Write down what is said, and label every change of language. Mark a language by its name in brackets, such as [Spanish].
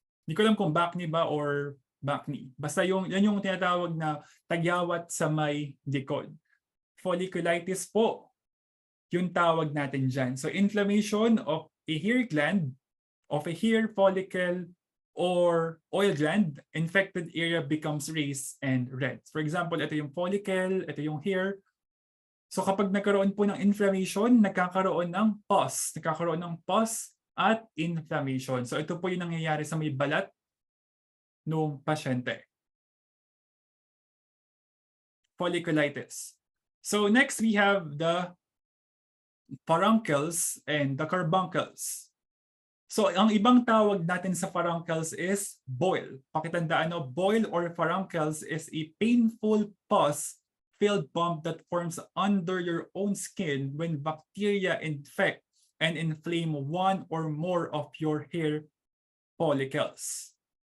[Filipino] Hindi ko alam kung back knee ba or back knee. Basta yan yung tinatawag na tagyawat sa may likod. Folliculitis po, yung tawag natin dyan. [English] So inflammation of a hair gland, of a hair follicle, or oil gland, infected area becomes raised and red. For example, [Filipino] ito yung follicle, ito yung hair. So kapag nagkaroon po ng inflammation, nagkakaroon ng pus. at inflammation. So ito po yung nangyayari sa may balat ng pasyente. [English] Folliculitis. So next we have the furuncles and the carbuncles. [Filipino] So ang ibang tawag natin sa furuncles is boil. Pakitandaan, no? [English] Boil or furuncles is a painful pus-filled bump that forms under your own skin when bacteria infect and inflame one or more of your hair follicles.